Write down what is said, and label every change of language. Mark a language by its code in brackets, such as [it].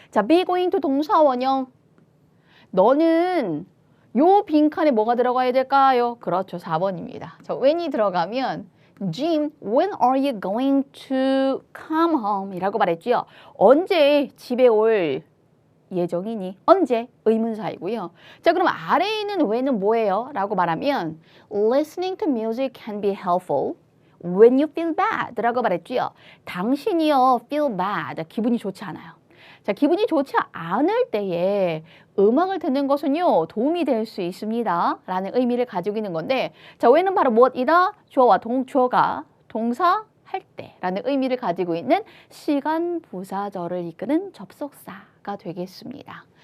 [ko] 자, [en] be going to [ko] 동사 원형. 너는 요 빈칸에 뭐가 들어가야 될까요? 그렇죠, 4번입니다. 자, when이 들어가면 [en] Jim, when are you going to come home? [ko] 이라고 말했죠. 언제 집에 올 예정이니? 언제? 의문사이고요. 자, 그럼 아래에 있는 when은 뭐예요? 라고 말하면 [en] listening to music can be helpful when you feel bad [ko] 라고 말했죠. 당신이요 [en] feel bad, [ko] 기분이 좋지 않아요. 자, 기분이 좋지 않을 때에 음악을 듣는 것은요 도움이 될 수 있습니다 라는 의미를 가지고 있는 건데, 자, when은 바로 무엇이다? 주어와 주어가 동사 할 때 라는 의미를 가지고 있는 시간 부사절을 이끄는 접속사가 되겠습니다.